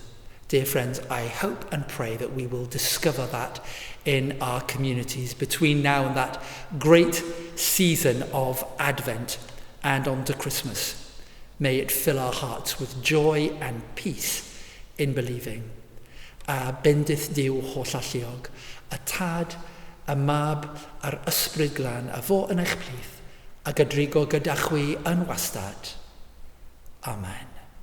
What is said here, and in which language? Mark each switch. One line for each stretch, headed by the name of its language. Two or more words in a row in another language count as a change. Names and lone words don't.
English: Dear friends, I hope and pray that we will discover that in our communities between now and that great season of Advent and on to Christmas. May it fill our hearts with joy and peace in believing.
Welsh: A bendith Duw holl alluog, a tad, a mab, a'r ysbryd glân, a fo yn eich plith, a gydrigo gyda chwi yn wastad. Amen.